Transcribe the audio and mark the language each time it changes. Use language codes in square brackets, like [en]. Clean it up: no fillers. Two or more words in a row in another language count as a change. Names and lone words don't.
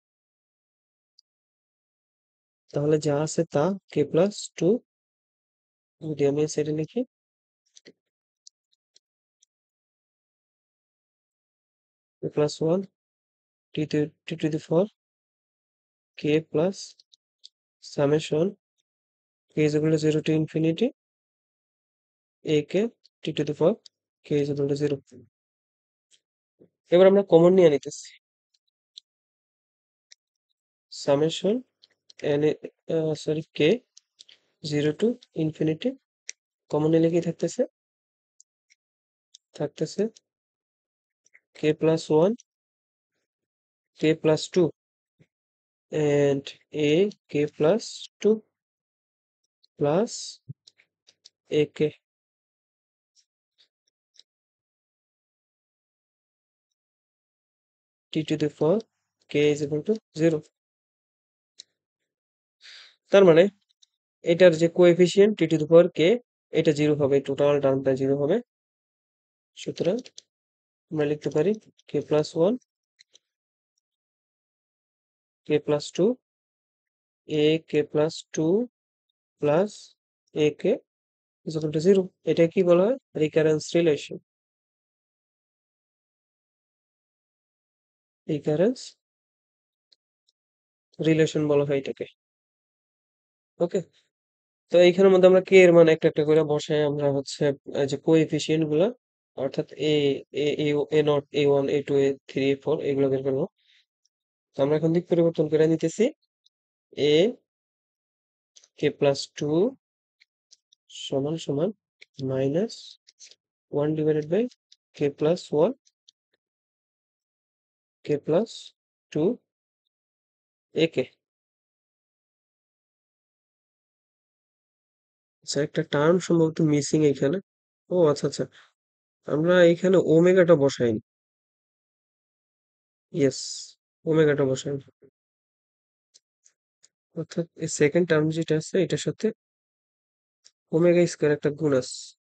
[bn] তাহলে যা আছে তা [en] k plus two, [bn] যদি আমি সেটা লিখি [en] k plus one t to the four k plus summation k is equal to zero to infinity a k t to the four k is equal to zero. [bn] এবার আমরা কমন নিয়ে নিতেছি, সামেশন n এ সরি k [en] 0 to infinity [bn] কমন নিলে কি [en] থাকতেছে k plus 1 k plus 2 and a k plus 2 plus ak t to the power k is equal to 0। [bn] তার মানে এটার যে কোএফিসিয়েন্ট [en] t to the power k [bn] এটা 0 হবে, টোটাল টার্মটা 0 হবে। সুতরাং আমরা লিখতে পারি [en] k plus 1 k plus 2 a k plus 2 plus ak is equal to 0। [bn] এটা কি বলা হয়? [en] recurrence relation. recurrence relation [bn] বলা হয় এটাকে। ওকে? তো এইখানের মধ্যে আমরা কে এর মান একটা একটা করে বসাই, আমরা হচ্ছে যে কোএফিসিয়েন্ট গুলা অর্থাৎ [en] a naught [bn] a1 a2 a3 a4 এগুলো বের করবো। তো আমরা এখন দিক পরিবর্তন করে নিতেছি [en] a k plus 2 [bn] সমান সমান [en] minus 1 divided by k plus 1 k plus 2 ak. [bn] আচ্ছা, একটা টার্ম সম্ভবত মিসিং এখানে। ও আচ্ছা আচ্ছা, আমরা এখানে ওমেগাটা বসাইনি। ইয়েস, ওমেগাটা বসাইনি, অর্থাৎ এই [en] second term [bn] যেটা আছে এটার সাথে [en] omega square [bn] একটা গুণ আছে।